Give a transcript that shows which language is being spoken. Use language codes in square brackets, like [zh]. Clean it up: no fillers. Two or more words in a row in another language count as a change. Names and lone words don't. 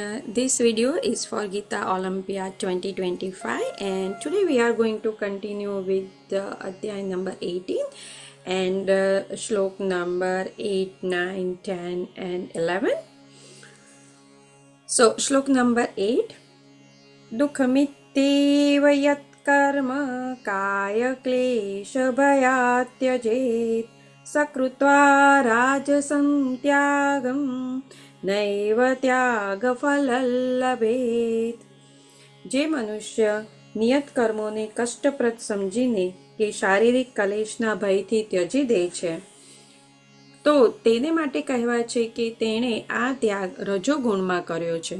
[en] This video is for Gita Olympiad 2025 and today we are going to continue with the Adhyay number 18 and Shlok number 8, 9, 10 and 11. So Shlok number 8. [sa] दुःखमित्येव यत् कर्म काय क्लेश भयात् त्यजेत् सकृत्वा राजसम् त्यागम् नैव त्याग फलं लभेत्. [gu] જે મનુષ્ય નિયત કર્મોને કષ્ટપ્રદ સમજીને કે શારીરિક કલેશના ભયથી ત્યજી દે છે તો તેને માટે કહેવાય છે કે તેણે આ ત્યાગ રજોગુણમાં કર્યો છે.